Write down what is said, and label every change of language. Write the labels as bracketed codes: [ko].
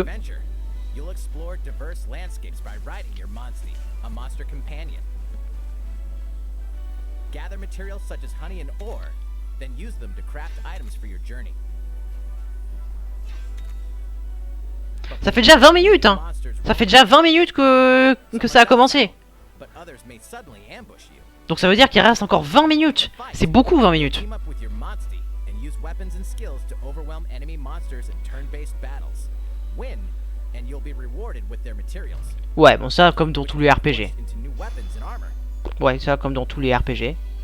[en] adventure, you'll explore diverse landscapes by riding your Monstie, a monster companion. Gather materials such as honey and ore, then use them to craft items for your journey. [fr] Ça fait déjà 20 minutes hein. Ça fait déjà 20 minutes que ça a commencé. [en] But others may suddenly ambush you. [fr] Donc ça veut dire qu'il reste encore 20 minutes. C'est beaucoup 20 minutes. [en] Team up with your Monstie and use weapons and skills to overwhelm enemy monsters in turn-based battles. Win, and you'll be rewarded with their materials. [fr] Ouais, bon ça comme dans tous les RPG. [en] Into new weapons and armor. [fr] Ouais, ça comme dans tous les RPG.